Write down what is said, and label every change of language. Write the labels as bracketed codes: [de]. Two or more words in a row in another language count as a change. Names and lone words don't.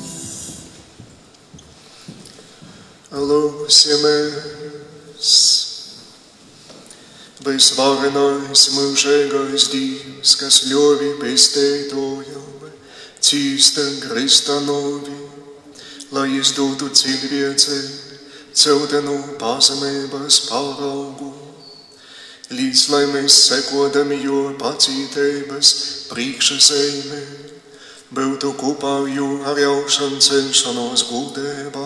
[ltg] Lūksimies! Visvarenais mūžīgais Dievs, kas ļovi pēstētojam, cīsta Krista novi, lai izdotu cilvēcei celtenu pazemības pāraugu, līdz lai mēs sekodami jo pacītības priekšzeimē, būtu kopā jo ar jaukšanu celšanos gudībā.